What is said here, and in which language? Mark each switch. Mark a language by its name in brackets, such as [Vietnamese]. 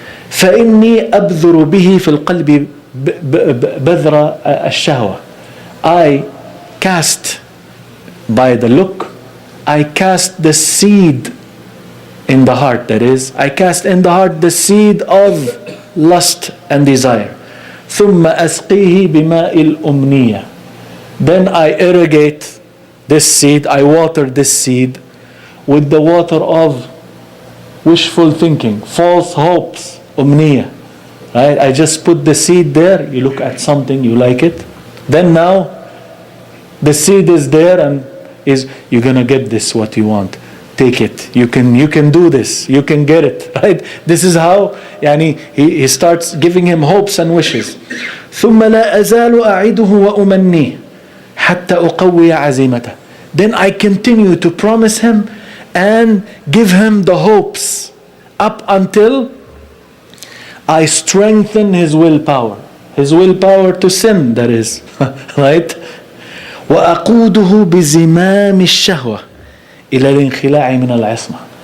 [Arabic] فإني أبذر به في القلب بذر الشهوة. [English] I cast by the look, I cast the seed in the heart, that is, I cast in the heart the seed of lust and desire. [Arabic] ثم أسقيه بماء الأمنية. [English] Then I irrigate this seed, I water this seed with the water of wishful thinking, false hopes, أمنية. Right? I just put the seed there, you look at something, you like it. Then now, the seed is there and you're going to get this, what you want. Take it. You can do this. You can get it. Right? This is how he starts giving him hopes and wishes. [Arabic] ثم لا أزال أعده وأمنيه حتى أقوي عزيمته. [English] Then I continue to promise him and give him the hopes up until I strengthen his willpower. His willpower to sin, that is. Right? [Arabic] وأقوده بزمام الشهوة إلى الانخلاع من العصمة.